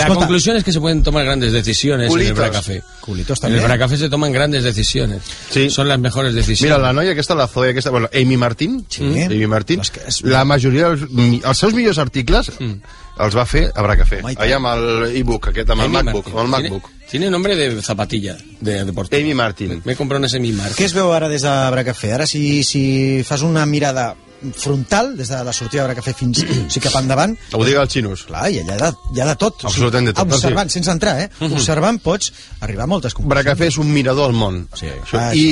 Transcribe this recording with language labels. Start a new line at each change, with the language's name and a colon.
Catalan: La conclusió és que se poden
Spanish: tomar grandes
Catalan: decisions en el Bracafé. Culitos també.
Spanish: En el Bracafé se toman grandes decisions. Sí.
Catalan: Són les millors decisions. Mira, la noia aquesta, la Zoe aquesta, bueno, Amy Martin, sí. Amy Martin, la majoria dels els seus millors articles els va fer a Bracafé. Allà amb el e-book aquest, amb el MacBook, amb el MacBook.
Spanish: Tiene nombre de zapatilla, de deporte. Amy Martin. Me compró un Amy Martin.
Catalan: Què es veu ara des de Bracafé? Ara, si fas una mirada frontal, des de la sortida de Bracafé fins sí, cap endavant... Ho diga el xinus. Clar, i allà hi ha de tot. Absolutament de tot. Observant, sí. Sense entrar, eh? Uh-huh. Observant, pots arribar a moltes conclusions. Bracafé és un mirador al món. Sí. Això.